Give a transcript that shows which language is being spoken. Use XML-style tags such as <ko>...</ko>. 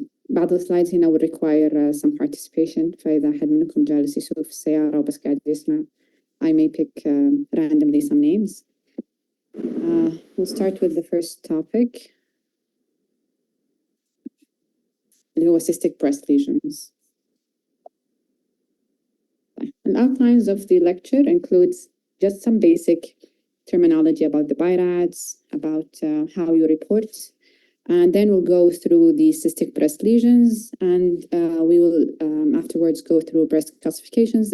<en>بعض السلايدز هنا will require some participation.</en> <ar>فإذا أحد منكم جالس يسوق في السيارة وبس قاعد يسمع I may pick randomly some names.</ar> <en>We'll start with the first topic اللي هو cystic breast lesions. The outlines of the lecture includes just some basic terminology about the BIRADS, about how you report, and then we'll go through the cystic breast lesions, and we will afterwards go through breast calcifications.</en>